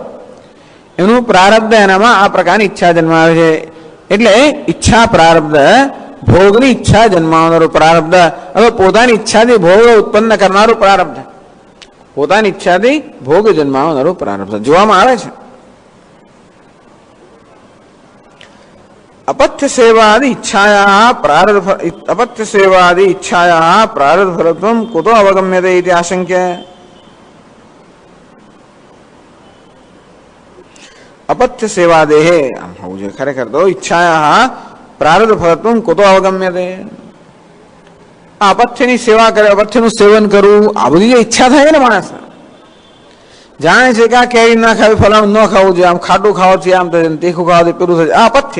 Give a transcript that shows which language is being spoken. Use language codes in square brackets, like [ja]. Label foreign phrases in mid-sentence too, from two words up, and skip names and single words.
[gu] એનું પ્રારબ્ધ એનામાં આ પ્રકારની ઈચ્છા જન્માવે છે. એટલે ઈચ્છા પ્રારબ્ધ, ભોગની ઈચ્છા જન્માવનારું પ્રારબ્ધ, હવે પોતાની ઈચ્છાથી ભોગ ઉત્પન્ન કરનારું પ્રારબ્ધ, પોતાની ઈચ્છાથી ભોગ જન્માવનારું પ્રારબ્ધ જોવામાં આવે છે. [sa] अपथ्य सेवादि इच्छायाः प्रारब्ध फलत्वं कुतो अवगम्यते इति आशंक्य. अपथ्य सेवादेः [gu] આમ હોવું જોઈએ ખરેખર તો [sa] ઈચ્છાયાः પ્રારબ્ધ ફલત્વં કુતો અવગમ્યતે. [gu] આ અપથ્યની સેવા કરે, અપથ્યનું સેવન કરવું, આ બધી જે ઈચ્છા થાય ને માણસ જાણે છે કે આ કેરી ના ખાવી, ફલાણું ન ખાવું જોઈએ, આમ ખાટું ખાવાથી આમ થશે, તીખું ખાવાથી પેલું થશે, આ અપથ્ય.